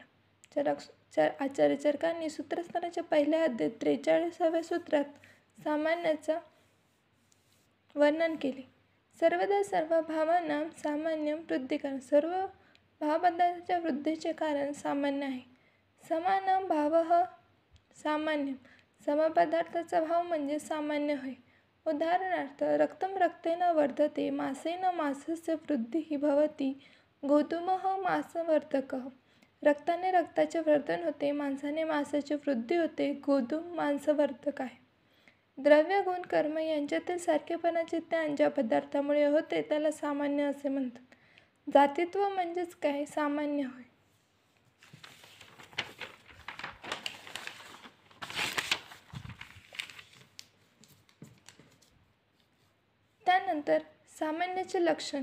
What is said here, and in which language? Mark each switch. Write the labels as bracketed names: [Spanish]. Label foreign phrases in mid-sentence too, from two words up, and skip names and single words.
[Marathi] आचार्य चरकांनी सूत्रस्थानाच्या पहिल्या अध्यायात 43व्या सूत्रात सामान्याचं वर्णन केले. [Sanskrit] सर्वदा सर्व भावानां सामान्यम वृत्ती कारण. [Marathi] सर्व भावपदार्थाच्या वृद्धीचे कारण सामान्य आहे. [Sanskrit] समानं भावः सामान्यम. [Marathi] समपदार्थाचा भाव म्हणजे सामान्य होय. उदाहरणार्थ, [Sanskrit] रक्तम रक्तेन वर्धते, मासेन मासस्य वृद्धिः भवति, गोधूमः मांसवर्धकः. [Marathi] रक्ताने रक्ताचे वर्धन होते, मांसाने मांसाची वृद्धी होते, गोधूम मांसवर्धक आहे. द्रव्य गुण कर्म यांच्यातील सारखेपणाचे ज्ञान ज्या पदार्थामुळे होते त्याला सामान्य असे म्हणतात. जातीत्व म्हणजेच काय? सामान्य होय. त्यानंतर सामान्याचे लक्षण.